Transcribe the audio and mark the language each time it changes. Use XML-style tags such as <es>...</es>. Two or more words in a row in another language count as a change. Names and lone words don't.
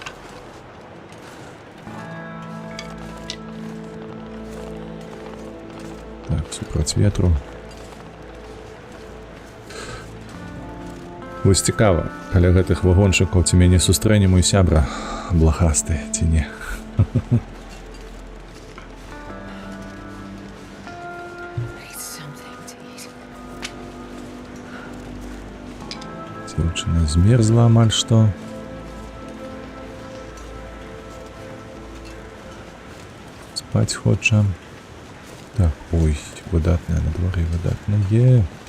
<be>Так, супроць ветру. Вось цікава, каля гэтых вагончыкаў ці мяне сустрэне мой сябра, блахасты, ці не.</be> <en>Need something to eat.</en> <be>Дзяўчына змерзла амаль што. Спаць хоча. Так, ой, выдатная на дворе, выдатная.</be>